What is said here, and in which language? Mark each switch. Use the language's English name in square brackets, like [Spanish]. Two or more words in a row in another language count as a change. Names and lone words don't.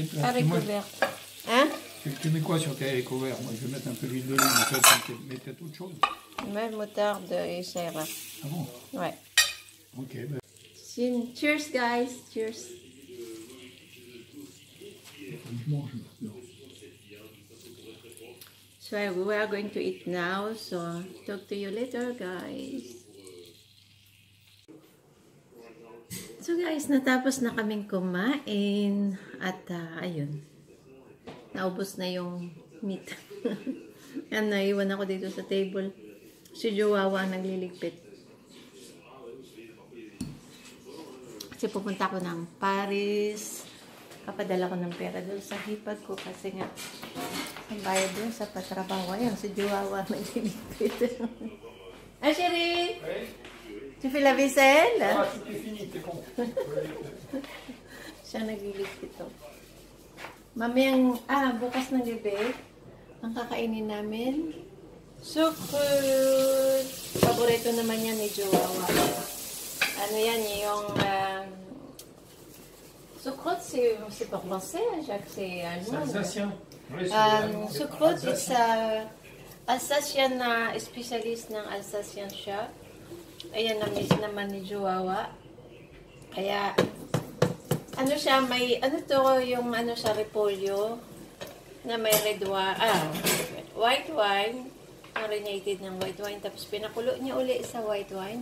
[French] Haricots verts. Hein? Tu mets quoi sur tes haricots verts? Moi, je vais mettre un peu d'huile d'olive, mais toi, tu mets peut-être autre chose. Même moutarde et ça ira. Ah bon? Ouais. Ok. Ben... [English] Cheers, guys. Cheers. [French] Je mange maintenant. [English] So we are going to eat now. So talk to you later, guys. So guys, [Filipino] natapos na kaming kumain at ayun. Naubos na yung meat. Yan, naiwan ako dito sa table. Si Jowawa nagliligpit. Kasi pupunta ko ng Paris. Kapadala ko ng pera doon sa hipag ko kasi nga ang bayad doon sa patrabaho. Ayan, si Jowawa nagliligpit. [French] Ah, chérie! Tu fais la vaisselle? Ah, c'était fini, t'es con. [Filipino] Siya nagliligpit to. Mamayang, bukas ng gabi, ang kakainin namin, sukrut. Paborito naman yan ni Jowawa. Ano yan, yung, sukrut, [French] c'est pas français, Jacques, c'est allemand. C'est alsacien. [Filipino] Sukrut, [English] it's Alsatian [Filipino] na specialist ng Alsatian siya. Ayan, na-miss naman ni Jowawa. Kaya, ano siya, may, ano to, yung ano siya, repolyo, na may [English] red wine, white wine, [Filipino] marinated ng [English] white wine, [Filipino] tapos pinakulo niya uli sa [English] white wine.